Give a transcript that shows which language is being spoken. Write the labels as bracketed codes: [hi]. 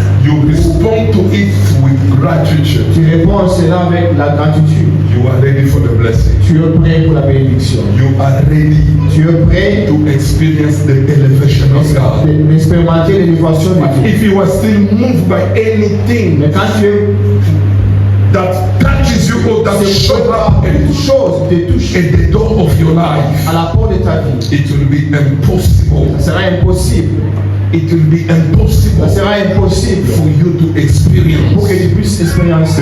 [en] you respond to it with gratitude. [fr] tu réponds à cela avec la gratitude. [en] You are ready for the blessing. [fr] Tu es prêt pour la bénédiction. [en] You are ready [fr] Tu es prêt [en] to experience the elevation of God. [fr] d'expérimenter l'élévation de [en] But [fr] Dieu. [en] if you are still moved by anything [fr] Mais quand tu es [en] that touches you or that shows up [fr] quelque chose qui te touche [en] at the door of your life, [fr] à la porte de ta vie, [en] it will be impossible. [fr] ça sera impossible. [en] It will be impossible [fr] Ça sera impossible [en] for you to [fr] pour que [en] experience [fr] tu puisses expérimenter